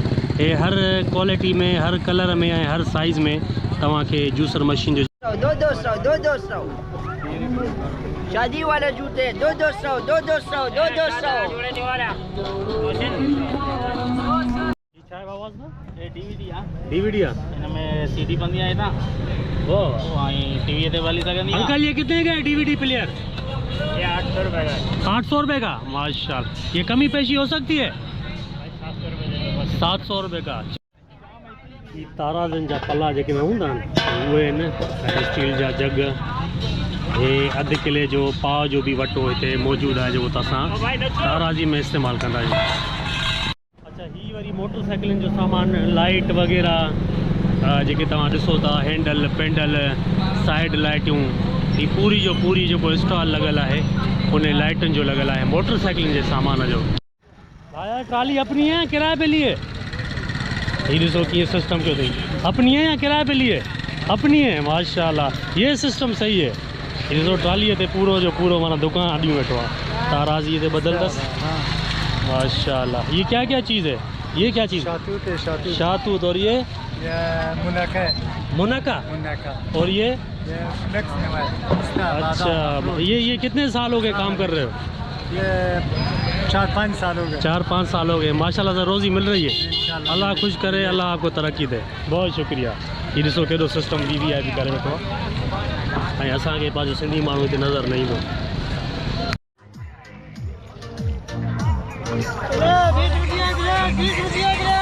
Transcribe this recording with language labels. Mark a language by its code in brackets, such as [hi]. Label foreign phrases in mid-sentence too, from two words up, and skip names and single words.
[sd] हे [ur] ہر کوالٹی میں، ہر کلر میں [sd] ऐं हर साइज़ में तव्हांखे जूसर मशीन जो [ur] شادی والے جوتے 200 200 200 [sd] छा आवाज़ ना ये डीवीडी आ DVD आ इनमें सीडी बंदी आई था वो वो आई टीवी ते वाली सगंदी [ur] انکل یہ کتنے کا ہے DVD پلیئر? یہ 800 روپے کا ہے 800 روپے کا ماشاءاللہ۔ یہ کمی پیشی ہو سکتی ہے? 700 روپے دے دو بس 700 روپے کا. [sd] ये ताराजन जा पला जेके में हूंदा आहिनि उहे आहिनि स्टील जा जग। हे अधु किले जो पाव जो भी वटो हिते मौजूदु आहे जेको असां ताराजी में इस्तेमालु कंदा आहियूं। अच्छा ही वरी मोटरसाइकिलनि जो सामान लाइट वग़ैरह जेके तव्हां ॾिसो था हैंडल पेंडल साइड लाइटियूं ही पूरी जो पूरी जेको स्टॉल लॻल आहे उन लाइटुनि जो लॻल आहे मोटरसाइकिलनि जे सामान जो। [ur] بھایا ٹرالی اپنی ہے کرائے پہ لیے? [sd] ये ॾिसो कीअं सिस्टम कयो अथई [ur] اپنی ہے یا کرائے پہ لیے? اپنی ہے ماشاءاللہ یہ سسٹم صحیح ہے. [sd] ये ॾिसो ट्रालीअ ते पूरो जो पूरो माना दुकान अॾियूं वेठो आहे ताराज़ीअ ते ॿधल अथसि माशाल्लाह। [ur] یہ کیا کیا چیز ہے؟ یہ کیا چیز؟ شہتوت. اور یہ منقہ اور یہ اچھا یہ کتنے سال ہو گئے کام کر رہے ہو? یہ 4-5 سال ہو گئے 4-5 سال ہو گئے ماشاءاللہ سے روزی مل رہی ہے۔ اللہ خوش کرے اللہ آپ کو ترقی دے. بہت شکریہ. [sd] ये ॾिसो केॾो सिस्टम VVIP करे वेठो आहे ऐं असांखे पंहिंजो सिंधी माण्हू हिते नज़र न ईंदो। [ur] 20 روپیہ